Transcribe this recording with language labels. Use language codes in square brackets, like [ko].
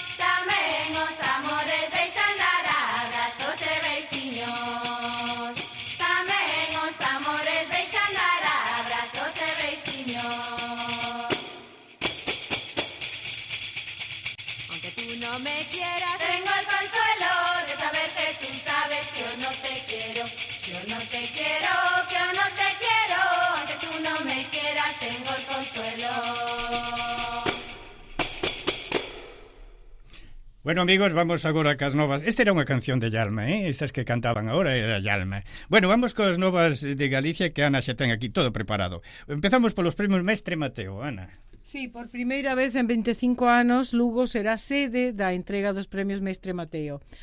[gl] Tamén os amores deixan dar abrazos e beixiños. Tamén os amores deixan dar abrazos e beixiños. [es] Aunque tú no me quieras, tengo el consuelo de saber que tú sabes que yo no te quiero. Yo no te quiero, que yo no te quiero. Aunque tú no me quieras, tengo el consuelo. [gl] Bueno, amigos, vamos agora cas novas. Esta era unha canción de Yalma, Estas que cantaban agora era Yalma. Bueno, vamos coas novas de Galicia, que Ana xa ten aquí todo preparado. Empezamos polos premios Mestre Mateo, Ana. Sí, por primeira vez en 25 anos, Lugo será sede da entrega dos premios Mestre Mateo.